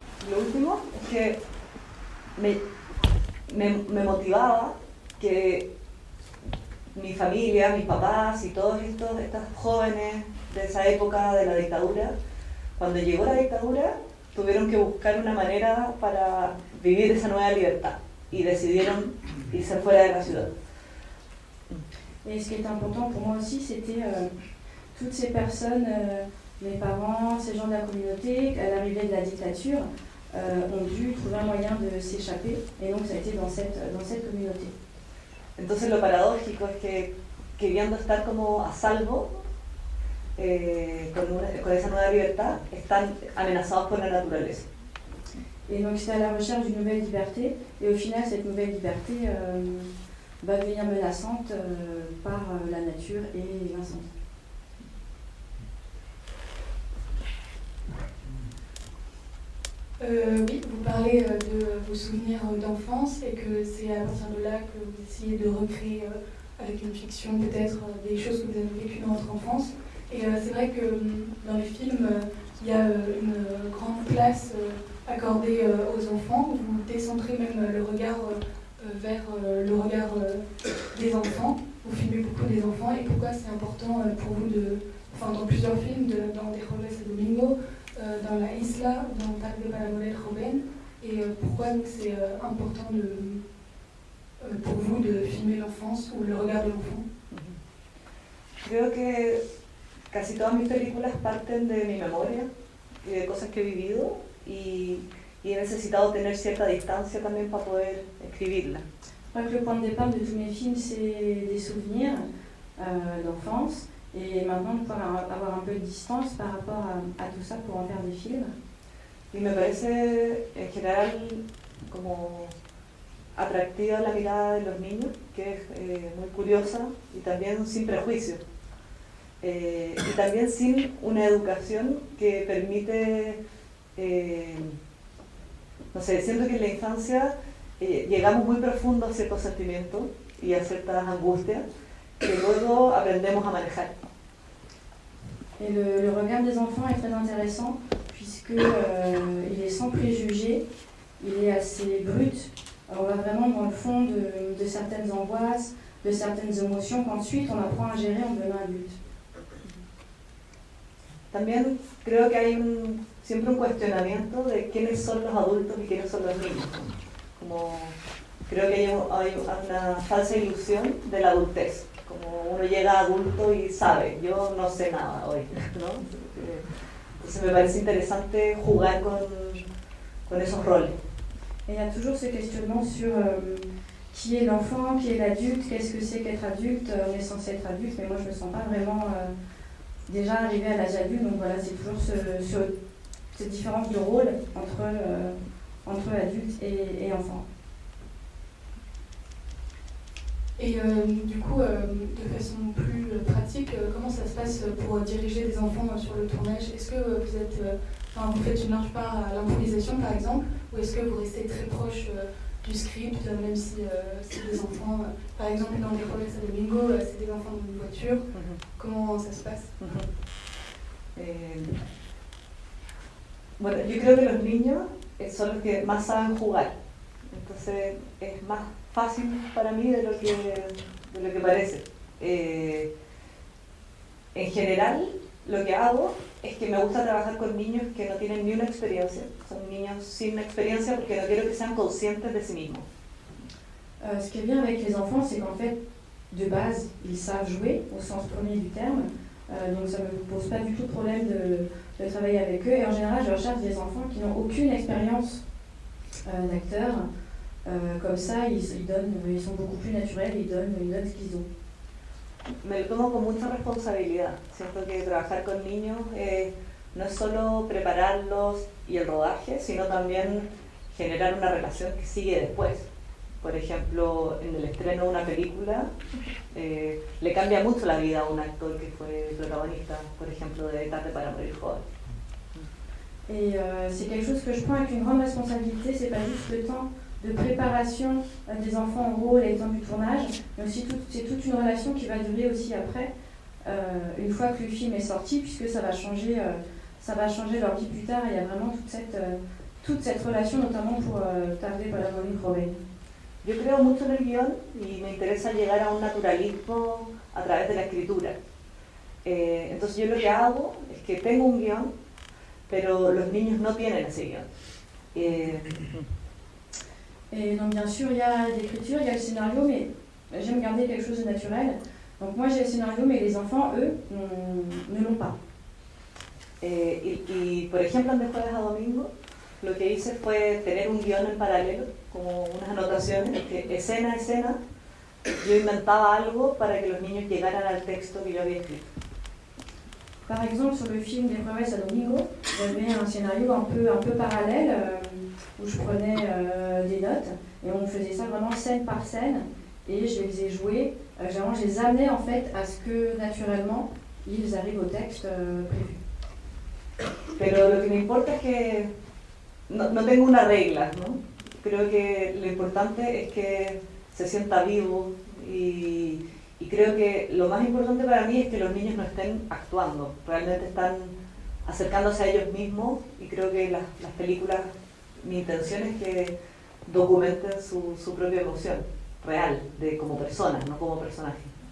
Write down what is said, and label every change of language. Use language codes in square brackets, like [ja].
[es] lo último es que me motivaba que mi familia, mis papás y todos estas jóvenes de esa época de la dictadura, cuando llegó la dictadura, tuvieron que buscar una manera para vivir esa nueva libertad y decidieron irse fuera de la ciudad. [fr] Et ce qui est important pour moi aussi, c'était toutes ces personnes, mes parents, ces gens de la communauté, à l'arrivée de la dictature, ont dû trouver un moyen de s'échapper, et donc ça a été dans cette communauté. [es] Entonces lo paradójico es que queriendo estar como a salvo con esa nueva libertad, están amenazados por la naturaleza. [fr] Et donc c'était à la recherche d'une nouvelle liberté, et au final cette nouvelle liberté va devenir menaçante par la nature et l'incendie. Oui, vous parlez de vos souvenirs d'enfance et que c'est à partir de là que vous essayez de recréer avec une fiction peut-être des choses que vous avez vécues dans votre enfance. Et c'est vrai que dans les films, il y a une grande place accordée aux enfants. Vous décentrez même le regard vers le regard des enfants. Vous filmez beaucoup des enfants. Et pourquoi c'est important pour vous dans plusieurs films, dans Des Robles et Domingo, dans La Isla, dans Tal de Palamolel Joven, et pourquoi c'est important pour vous de filmer l'enfance ou le regard de l'enfant? [es] Creo que casi todas mis películas parten de mi memoria y de cosas que he vivido y he necesitado tener cierta distancia también para poder escribirla. [fr] Je crois que le point de départ de tous mes films, c'est des souvenirs d'enfance. Et maintenant, de pouvoir avoir un peu de distance par rapport à tout ça pour en faire des films. [es] Y me parece en general como atractiva la mirada de los niños, que es muy curiosa y también sin prejuicio. Y también sin una educación que permite, no sé, siento que en la infancia llegamos muy profundo a ciertos sentimientos y a ciertas angustias que luego aprendemos a manejar. [fr] Et le regard des enfants est très intéressant puisque il est sans préjugés, il est assez brut. On va vraiment dans le fond de certaines angoisses, de certaines émotions qu'ensuite on apprend à gérer en devenant adulte. [es] También creo que hay siempre un cuestionamiento de quiénes son los adultos y quiénes son los niños. Como creo que hay una falsa ilusión de la adultez. Como uno llega adulto y sabe, yo no sé nada hoy, ¿no? Entonces me parece interesante jugar con esos roles. [fr] Et il y a toujours ce questionnement sur qui est l'enfant, qui est l'adulte, qu'est-ce que c'est qu'être adulte, on est censé être adulte, mais moi je ne me sens pas vraiment déjà arrivée à l'âge adulte, donc voilà, c'est toujours cette différence de rôle entre adulte et enfant. Et du coup, de façon plus pratique, comment ça se passe pour diriger des enfants sur le tournage? Est-ce que vous faites une large part à l'improvisation par exemple, ou est-ce que vous restez très proche du script, même si c'est des enfants, par exemple dans Des Robles et Domingo, c'est des enfants dans une voiture, comment ça se passe? [es] Bueno, yo creo que los niños son los que más saben jugar, entonces es más fácil para mí de lo que parece. En general, lo que hago es que me gusta trabajar con niños que no tienen ni una experiencia, son niños sin experiencia porque no quiero que sean conscientes de sí mismos. [fr] Ce qui est bien avec les enfants, c'est qu'en fait, de base, ils savent jouer au sens premier du terme, donc ça ne me pose pas du tout de problème de travailler avec eux. Et en général, je recherche des enfants qui n'ont aucune expérience d'acteur. Comme ça, ils sont beaucoup plus naturels, ils donnent ce qu'ils ont. [es] Me lo tomo con mucha responsabilidad. Siento que trabajar con niños no es solo prepararlos y el rodaje, sino también generar una relación que sigue después. Por ejemplo, en el estreno de una película, le cambia mucho la vida a un actor que fue protagonista, por ejemplo, de Tarde para morir joven. [fr] Et c'est quelque chose que je prends avec une grande responsabilité, c'est pas juste le temps de préparation des enfants au rôle et le temps du tournage, mais aussi c'est toute une relation qui va durer aussi après, une fois que le film est sorti, puisque ça va changer leur vie plus tard. Il y a vraiment toute toute cette relation, notamment pour Tarde para morir joven. [es] Yo creo mucho en el guión y me interesa llegar a un naturalismo a través de la escritura. Entonces yo lo que hago es que tengo un guión, pero los niños no tienen ese guión. [fr] Et donc bien sûr, il y a l'écriture, il y a le scénario, mais j'aime garder quelque chose de naturel. Donc moi j'ai le scénario, mais les enfants, eux, ne l'ont pas. [es] Y por ejemplo, de jueves a domingo, lo que hice fue tener un guión en paralelo, como unas anotaciones, que escena a escena yo inventaba algo para que los niños llegaran al texto que yo había escrito. [fr] Par exemple, sur le film des Jueves a Domingo, j'avais un scénario un peu parallèle où je prenais des notes et on faisait ça vraiment scène par scène et je les ai joués, généralement je les amenais en fait à ce que naturellement ils arrivent au texte prévu. [es] Pero lo que me importa es que no tengo una regla, ¿no? Creo que lo importante es que se sienta vivo y creo que lo más importante para mí es que los niños no estén actuando, realmente están acercándose a ellos mismos y creo que las películas, mi intención es que documenten su propia emoción real, como personas, no como personajes.